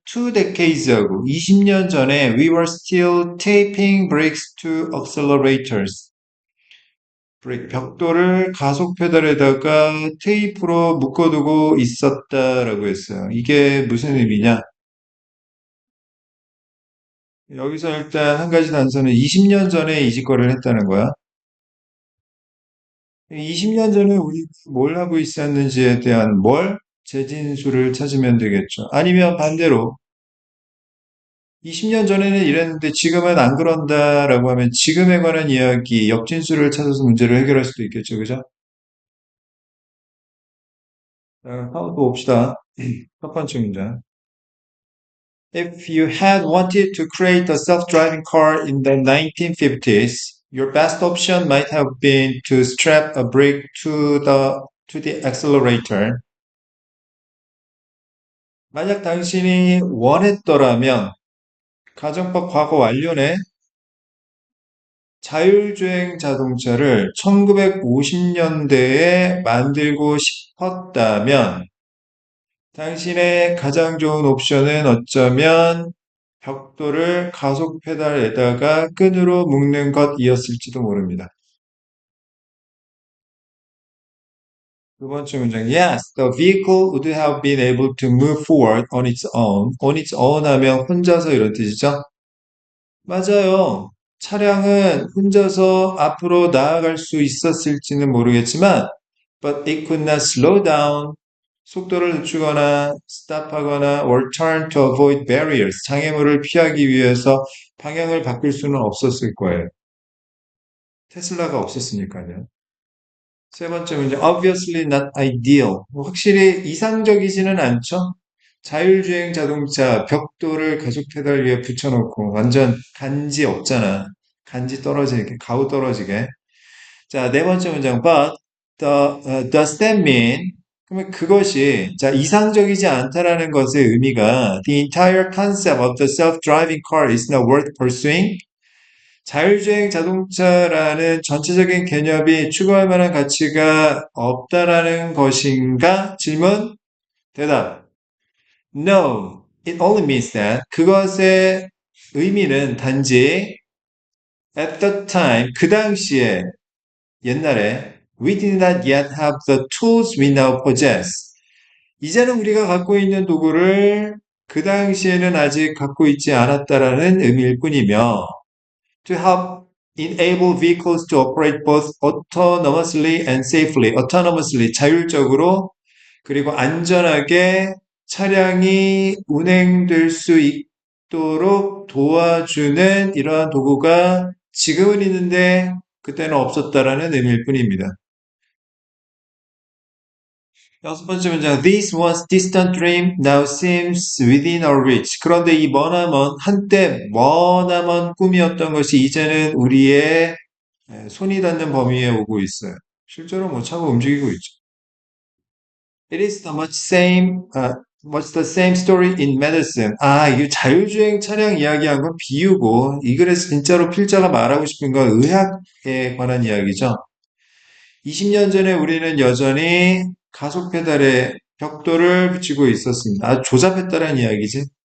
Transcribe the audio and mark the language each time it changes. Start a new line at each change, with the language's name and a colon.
English: Two decades ago,
Korean: 20년 전에
English: we were still taping brakes to accelerators.
Korean: 브레이크, 벽돌을 가속 페달에다가 테이프로 묶어두고 있었다라고 했어요. 이게 무슨 의미냐? 여기서 일단 한 가지 단서는 20년 전에 이 짓거리를 했다는 거야. 20년 전에 우리 뭘 하고 있었는지에 대한 재진술을 찾으면 되겠죠. 아니면 반대로 20년 전에는 이랬는데 지금은 안 그런다라고 하면 지금에 관한 이야기, 역진술을 찾아서 문제를 해결할 수도 있겠죠. 그죠? 자, 한번 또 봅시다. 첫 번째 문제.
English: If you had wanted to create a self-driving car in the 1950s, your best option might have been to strap a brake to the accelerator.
Korean: 만약 당신이 원했더라면 가정법 과거 완료네. 자율주행 자동차를 1950년대에 만들고 싶었다면 당신의 가장 좋은 옵션은 어쩌면 벽돌을 가속 페달에다가 끈으로 묶는 것이었을지도 모릅니다. 두 번째 문장.
English: Yes, the vehicle would have been able to move forward on its own. On its own
Korean: 하면 혼자서 이런 뜻이죠? 맞아요. 차량은 혼자서 앞으로 나아갈 수 있었을지는 모르겠지만,
English: but it could not slow down.
Korean: 속도를 늦추거나,
English: stop하거나, or turn to avoid barriers.
Korean: 장애물을 피하기 위해서 방향을 바꿀 수는 없었을 거예요. 테슬라가 없었으니까요. 세 번째 문제,
English: obviously not ideal.
Korean: 확실히 이상적이지는 않죠? 자율주행 자동차 벽돌을 가속 페달 위에 붙여놓고 완전 간지 없잖아. 간지 떨어지게, 가우 떨어지게. 자, 네 번째 문장,
English: but does that mean?
Korean: 그러면 그것이 자 이상적이지 않다라는 것의 의미가
English: the entire concept of the self-driving car is not worth pursuing?
Korean: 자율주행 자동차라는 전체적인 개념이 추구할 만한 가치가 없다라는 것인가? 질문, 대답.
English: No, it only means that
Korean: 그것의 의미는 단지
English: at the time,
Korean: 그 당시에, 옛날에
English: we did not yet have the tools we now possess.
Korean: 이제는 우리가 갖고 있는 도구를 그 당시에는 아직 갖고 있지 않았다라는 의미일 뿐이며
English: to help enable vehicles to operate both autonomously and safely.
Korean: autonomously, 자율적으로 그리고 안전하게 차량이 운행될 수 있도록 도와주는 이러한 도구가 지금은 있는데 그때는 없었다라는 의미일 뿐입니다. 여섯 번째 문장.
English: This once distant dream now seems within our reach.
Korean: 그런데 이 머나먼 한때 머나먼 꿈이었던 것이 이제는 우리의 손이 닿는 범위에 오고 있어요. 실제로 뭐 차가 움직이고 있죠.
English: It is much the same story in medicine.
Korean: 아, 이 자율주행 차량 이야기한 건 비유고, 이 글에서 진짜로 필자가 말하고 싶은 건 의학에 관한 이야기죠. 20년 전에 우리는 여전히 가속 페달에 벽돌을 붙이고 있었습니다. 아, 조잡했다는 이야기지.